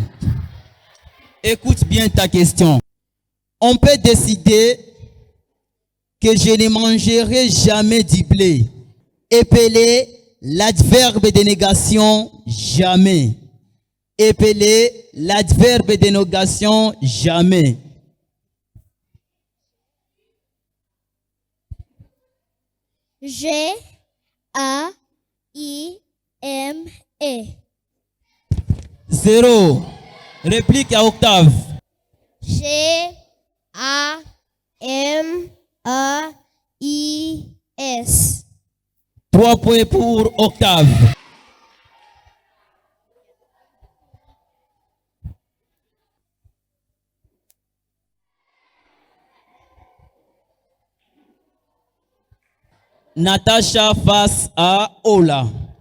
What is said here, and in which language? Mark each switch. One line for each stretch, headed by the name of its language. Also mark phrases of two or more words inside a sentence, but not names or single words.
French: Écoute bien ta question. On peut décider que je ne mangerai jamais du blé. Épelez l'adverbe de négation jamais. Épelez l'adverbe de négation jamais. G-A-I-M-E. Zéro. Réplique à Octave. G-A-M-A-I-S. 3 points pour Octave. Natacha face à Ola.